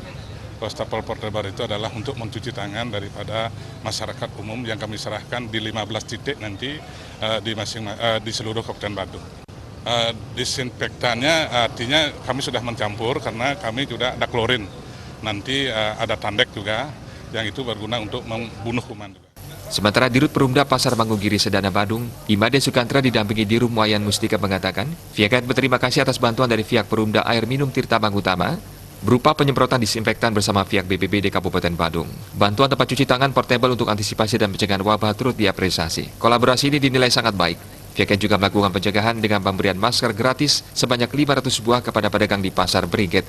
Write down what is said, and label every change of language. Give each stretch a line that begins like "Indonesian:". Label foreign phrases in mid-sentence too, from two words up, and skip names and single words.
Indonesian: Wastafel portable itu adalah untuk mencuci tangan daripada masyarakat umum yang kami serahkan di 15 titik nanti di seluruh Kabupaten Badung. Disinfektannya artinya kami sudah mencampur karena kami juga ada klorin. Nanti ada tandek juga yang itu berguna untuk membunuh kuman juga. Sementara Dirut Perumda Pasar Mangu Giri Sedana Badung, Imade Sukantra didampingi Dirum Wayan Mustika mengatakan, pihaknya berterima kasih atas bantuan dari pihak Perumda Air Minum Tirta Mangutama berupa penyemprotan disinfektan bersama pihak BPBD Kabupaten Badung. Bantuan tempat cuci tangan portable untuk antisipasi dan pencegahan wabah turut diapresiasi. Kolaborasi ini dinilai sangat baik. Pihaknya juga melakukan pencegahan dengan pemberian masker gratis sebanyak 500 buah kepada pedagang di Pasar Beringkit.